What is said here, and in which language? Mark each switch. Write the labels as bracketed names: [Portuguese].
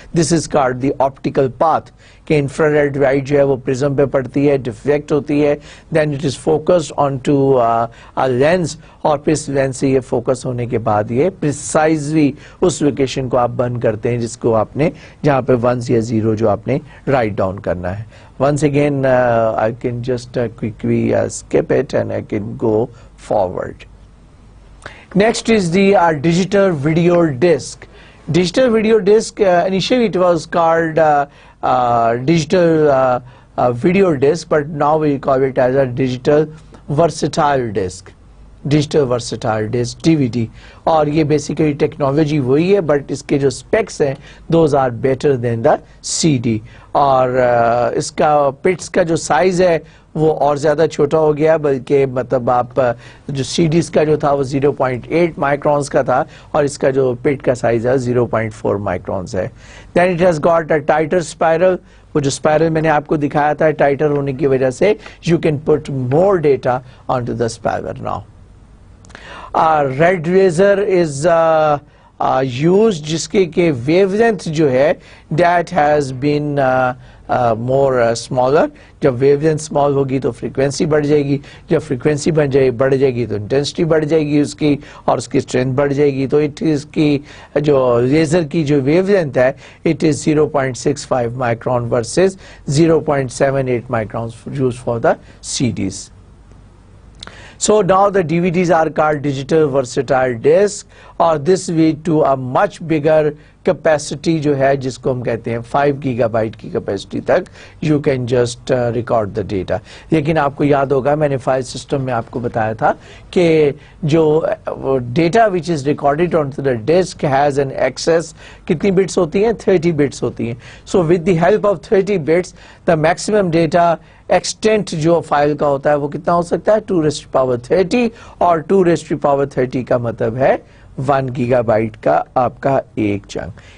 [English] this is called the optical path, [Urdu] کہ infrared light جو ہے وہ پرزم پہ پڑتی ہے, ڈیفلیکٹ ہوتی ہے, [English] then it is focused onto lens, [Urdu] اور پھر اس لینس سے یہ فوکس ہونے کے بعد یہ پریسائزلی اس لوکیشن کو آپ بند کرتے ہیں جس کو آپ نے, جہاں پہ 1 یا 0 جو آپ نے رائٹ ڈاؤن کرنا ہے. [English] Once again I can just quickly skip it and I can go forward. Next is the digital video disc. Digital video disc, initially it was called digital video disc, but now we call it as a digital versatile disc. [Urdu] Digital versatile disk D we D, اور یہ basically technology وہی ہے, but اس کے جو speaks ہیں [English] those are better than the C D, [Urdu] اور اس کا پٹس کا جو سائز ہے وہ اور زیادہ چھوٹا ہو گیا, بلکہ مطلب آپ جو سی ڈیز کا جو تھا وہ 0.8 مائکرونز کا تھا, اور اس کا جو پٹ کا سائز ہے 0.4 مائکرونز ہے. [English] then it has got a tighter spiral, [Urdu] وہ جو اسپائرل میں نے آپ کو دکھایا تھا ٹائٹر ہونے کی وجہ سے [English] You can put more data onto the spiral. Now red laser is use, [Urdu] جس کے کہ ویو لینتھ جو ہے [English] That has been more smaller. [Urdu] جب ویو لینتھ اسمال ہوگی تو فریکوینسی بڑھ جائے گی, جب فریکوینسی بڑھ جائے گی تو انٹینسٹی بڑھ جائے گی اس کی, اور اس کی اسٹرینتھ بڑھ جائے گی. تو اس کی جو لیزر کی جو ویو لینتھ ہے [English] It is 0.65 micron versus 0.78 micron use for the C Ds. So now the DVDs are called digital versatile disc, اور this lead to a much bigger capacity [Urdu] جو ہے جس کو ہم کہتے ہیں [English] 5 gigabyte کی capacity تک you can just record the data. [Urdu] لیکن آپ کو یاد ہوگا میں نے فائل سسٹم میں آپ کو بتایا تھا کہ جو data [English] which is recorded onto the disk has an access, [Urdu] کتنی بٹس ہوتی ہیں, 30 بٹس ہوتی ہیں. [English] So with the help of 30 bits the maximum data extent [Urdu] جو فائل کا ہوتا ہے وہ کتنا ہو سکتا ہے [English] 2⁻30, [Urdu] اور 2⁻30 کا مطلب ہے 1 گیگا بائٹ کا آپ کا ایک چنک.